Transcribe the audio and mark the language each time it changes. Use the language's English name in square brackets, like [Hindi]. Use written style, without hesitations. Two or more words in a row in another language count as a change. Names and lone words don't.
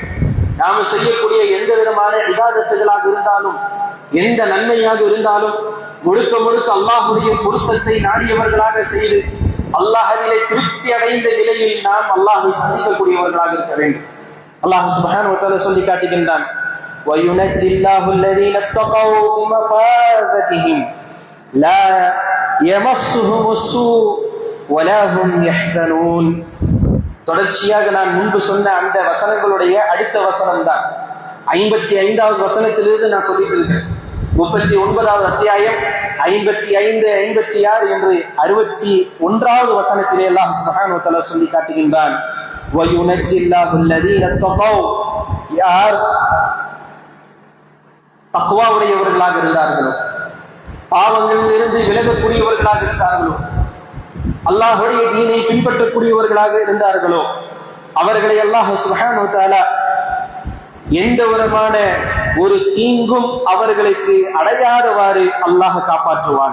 [Tamil] நாம் செய்யக்கூடிய எந்த விதமான இபாதத்துகளாக இருந்தாலும், எந்த நன்மையாக இருந்தாலும் முழுக்க முழுக்க அல்லாஹுடைய பொருத்தத்தை நாடியவர்களாக செய்து அல்லாஹ்விலே திருப்தி அடைந்த நிலையில் நாம் அல்லாஹ்வை சந்திக்கக்கூடியவர்களாக இருக்க வேண்டும். [Arabic] الله سبحانه وتعالى [Tamil] சொல்லி காட்டுகின்றான், [Arabic] وَيُنَجِّي اللَّهُ الَّذِينَ اتَّقَوْا بِمَفَازَتِهِمْ لَا يَمَسُّهُمُ السُّوءُ وَلَا هُمْ يَحْزَنُونَ. [Tamil] தொடர்ச்சியாக நான் முன்பு சொன்ன அந்த வசனங்களுடைய அடுத்த வசனம் தான் 55வது வசனத்திலிருந்து நான் சொல்லிட்டு இருக்கேன். 39வது அத்தியாயம் 55, 56 என்று 61வது வசனத்திலே [Arabic] الله سبحانه وتعالى [Tamil] சொல்லி காட்டுகின்றான், [Arabic] وَيُنَجِّي اللَّهُ الَّذِينَ اتَّقَوْا. [Tamil] யார் தக்வா உடையவர்களாக இருந்தார்களோ, பாவங்களில் இருந்து விலகக்கூடியவர்களாக இருந்தார்களோ, அல்லாஹ்வுடைய தீனை பின்பற்றக்கூடியவர்களாக இருந்தார்களோ, அவர்களை [Arabic] الله سبحانه وتعالى [Tamil] எந்த விதமான ஒரு தீங்கும் அவர்களுக்கு அடையாதவாறு அல்லாஹ் காப்பாற்றுவான்.